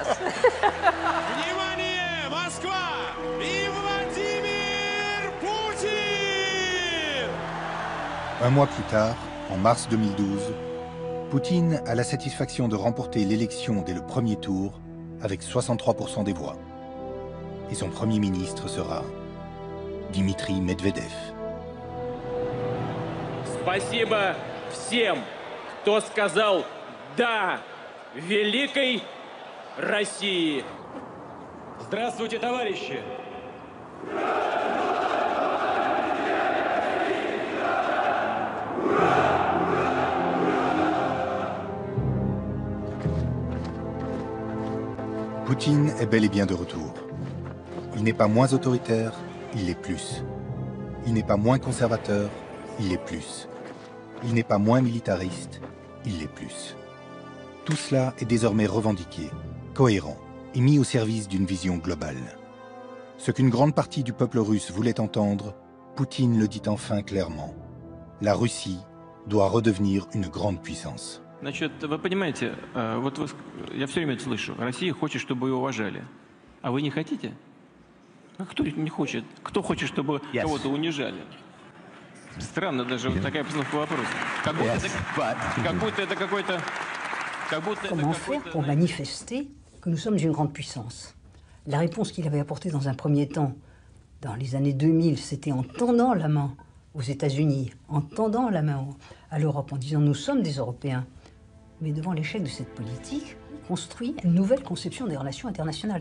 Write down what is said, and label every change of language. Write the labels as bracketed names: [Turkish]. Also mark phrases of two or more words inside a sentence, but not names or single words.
[Russian] Внимание, Москва и Владимир Poutine! [French] Un mois plus tard, en mars 2012, Poutine a la satisfaction de remporter l'élection dès le premier tour avec 63% des voix. Et son premier ministre sera Dmitry Medvedev. [Russian] Спасибо всем, кто сказал «да» великой России. Здравствуйте, товарищи! [French] Poutine est bel et bien de retour. Il n'est pas moins autoritaire, il l'est plus. Il n'est pas moins conservateur, il l'est plus. Il n'est pas moins militariste, il l'est plus. Tout cela est désormais revendiqué, cohérent et mis au service d'une vision globale. Ce qu'une grande partie du peuple russe voulait entendre, Poutine le dit enfin clairement. La Russie doit redevenir une grande puissance. [Russian] Значит, вы понимаете, вот я все время это слышу. Россия хочет, чтобы ее уважали. А вы не хотите? А кто не хочет? Кто хочет, чтобы кого-то унижали? Странно даже вот такая постановка вопроса. Как будто это какой-то... [French] Comment faire pour manifester que nous sommes une grande puissance? La réponse qu'il avait apportée dans un premier temps, dans les années 2000, c'était en tendant la main aux États-Unis, en tendant la main à l'Europe, en disant « nous sommes des Européens ». Mais devant l'échec de cette politique, il construit une nouvelle conception des relations internationales.